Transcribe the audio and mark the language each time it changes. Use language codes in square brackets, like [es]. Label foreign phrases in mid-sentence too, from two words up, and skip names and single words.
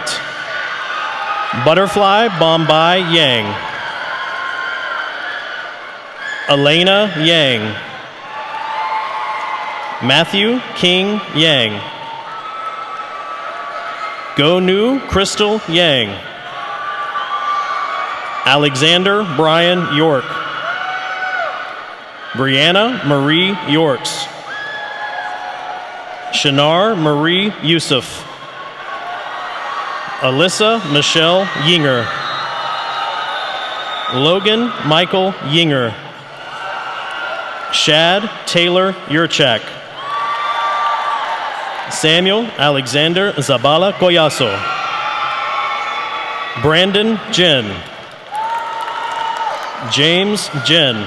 [en] Butterfly Bombay Yang. Elena Yang. Matthew King Yang. Gonu Crystal Yang. Alexander Brian York. Brianna Marie Yorks. Shanar Marie Yusuf. Alyssa Michelle Yinger. Logan Michael Yinger. Shad Taylor Yurchak. Samuel Alexander Zabala Collazo. Brandon Jen. James Jen.